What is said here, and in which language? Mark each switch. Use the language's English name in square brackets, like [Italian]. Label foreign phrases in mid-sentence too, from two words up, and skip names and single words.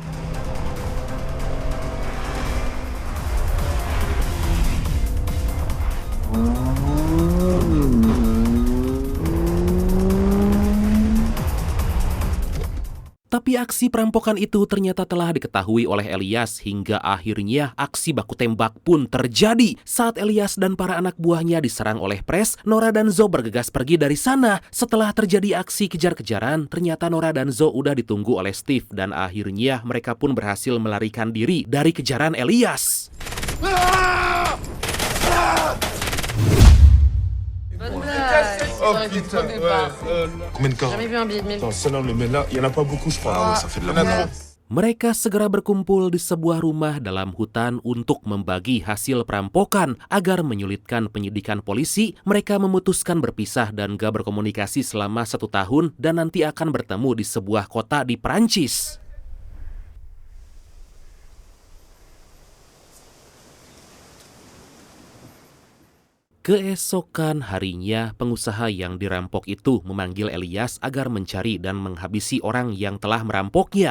[Indonesian] Tapi aksi perampokan itu ternyata telah diketahui oleh Elias hingga akhirnya aksi baku tembak pun terjadi. Saat Elias dan para anak buahnya diserang oleh pres, Nora dan Zo bergegas pergi dari sana. Setelah terjadi aksi kejar-kejaran, ternyata Nora dan Zo udah ditunggu oleh Steve dan akhirnya mereka pun berhasil melarikan diri dari kejaran Elias. [French] Oh putain, ouais. Combien de carats? Jamais vu un billet de 1000. Attends, celle-là, on les met là. Il y en a pas beaucoup, je crois. Ah ouais, ça fait de la Il y en a merde. trop. [Indonesian] Mereka segera berkumpul di sebuah rumah dalam hutan untuk membagi hasil perampokan. Agar menyulitkan penyidikan polisi, mereka memutuskan berpisah dan gak berkomunikasi selama 1 tahun dan nanti akan bertemu di sebuah kota di Perancis. Keesokan harinya, pengusaha yang dirampok itu memanggil Elias agar mencari dan menghabisi orang yang telah merampoknya.